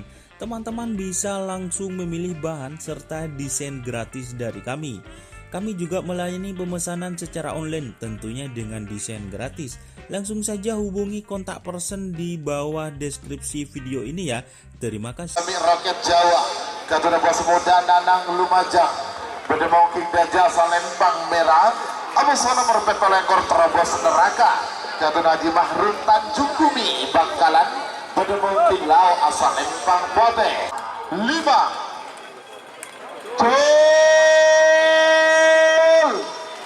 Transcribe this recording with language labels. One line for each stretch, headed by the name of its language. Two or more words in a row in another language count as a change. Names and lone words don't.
Indonesian: Teman-teman bisa langsung memilih bahan serta desain gratis dari kami. Kami juga melayani pemesanan secara online, tentunya dengan desain gratis. Langsung saja hubungi kontak person di bawah deskripsi video ini ya. Terima kasih. Kami Roket Jawa Kapten Bos Muda Nanang Lumajang Bedemungking Gajah Salempang Merah. Abos nomor petol ekor terobos neraka Kapten Haji Mahrun Tanjung Kumi Bangkalan. Bedemungking Lau asal Lempang Bote. 5. Gol.